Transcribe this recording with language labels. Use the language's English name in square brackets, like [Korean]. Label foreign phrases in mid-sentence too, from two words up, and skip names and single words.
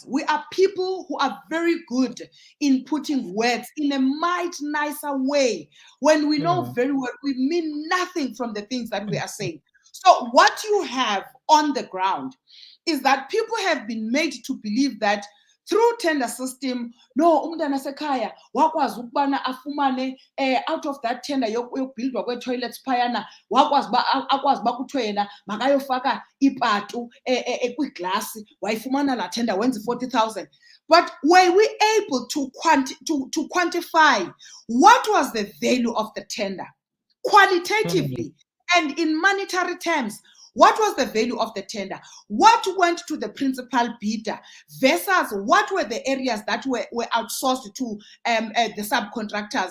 [English] We are people who are very good in putting words in a much nicer way. When we know very well, we mean nothing from the things that we are saying. So what you have on the ground is that people have been made to believe that through tender system, no, [Xhosa] umntana sekhaya wakwazi ukubana afumane [English] out of that tender [Xhosa] yokubuildwa kwe-toilets phayana, wakwazi akwazi uba kuthiwe yena makayofaka ipatu kwiglasi, wayifumana laa tender wenza 40,000. [English] But were we able to quantify what was the value of the tender qualitatively and in monetary terms? What was the value of the tender? What went to the principal bidder versus what were the areas that were outsourced to the subcontractors?